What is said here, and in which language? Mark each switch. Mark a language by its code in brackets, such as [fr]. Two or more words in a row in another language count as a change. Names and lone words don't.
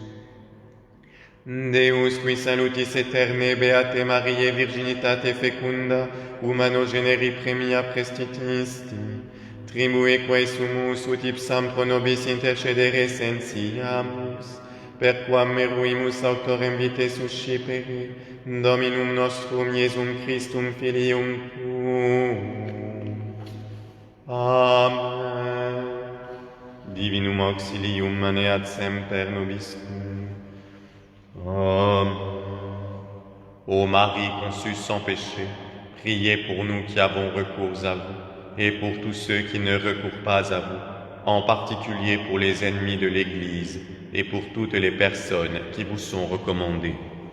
[la] Deus qui salutis aeterne beate Mariae virginitate fecunda, humano generi premia prestitisti, tribue quae sumus ut ipsam pro nobis intercedere sentiamus, per quam meruimus auctorem vitae suscipere, Dominum nostrum Iesum Christum Filium Tuum. Amen. Divinum auxilium maneat semper nobis tuum. Amen. [fr] Ô Marie conçue sans péché, priez pour nous qui avons recours à vous, et pour tous ceux qui ne recourent pas à vous, en particulier pour les ennemis de l'Église, et pour toutes les personnes qui vous sont recommandées.